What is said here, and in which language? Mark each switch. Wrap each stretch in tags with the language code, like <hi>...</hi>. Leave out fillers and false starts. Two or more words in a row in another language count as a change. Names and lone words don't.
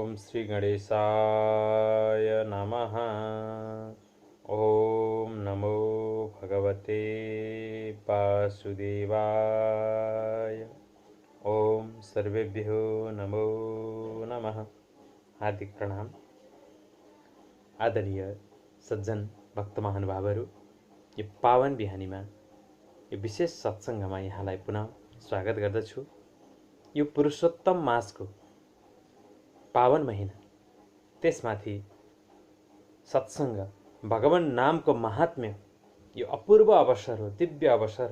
<sa>श्री गणेशाय नमः। ओम नमो भगवते वासुदेवाय। ओम सर्वेभ्यो नमो नमः।</sa> <ne>हार्दिक प्रणाम। आदरणीय सज्जन भक्त महानुभावहरू, यो पावन बिहानीमा यो विशेष सत्सङ्गमा यहाँलाई पुनः स्वागत गर्दछु। यो पुरुषोत्तम मासको पावन महिना, त्यसमाथि सत्सङ्ग, भगवान नामको महात्म्य, यो अपूर्व अवसर हो, दिव्य अवसर हो।</ne>